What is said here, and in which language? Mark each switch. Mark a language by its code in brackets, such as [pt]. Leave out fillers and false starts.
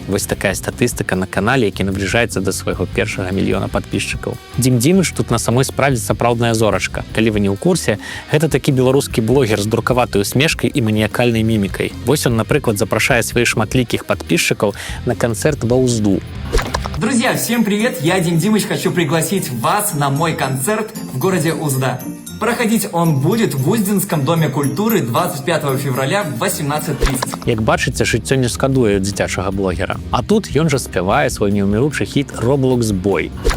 [be] Вось такая статыстыка на канале, які набліжаецца да свайго першага мільёна падпісчыкаў. Дзім-Дзімыч тут на самой справе сапраўдная зорачка. Калі вы не ў курсе, гэта такі беларускі блогер з друкаватай усмешкай і маніякальнай мімікай. Вось он, напрыклад, запрашае сваіх шматлікіх падпісчыкаў на канцэрт ва ўзду. [ru] Друзья, всем привет! Я Дим Димыч, хочу пригласить вас на мой концерт в городе Узда. Проходить он будет в Уздзинском доме культуры 25 февраля в 18:30. [be] Як бачыце, жыццё не шкадуе дзіцячага блогера. А тут ён жа спявае свой неўміручы хіт «Roblox Boy».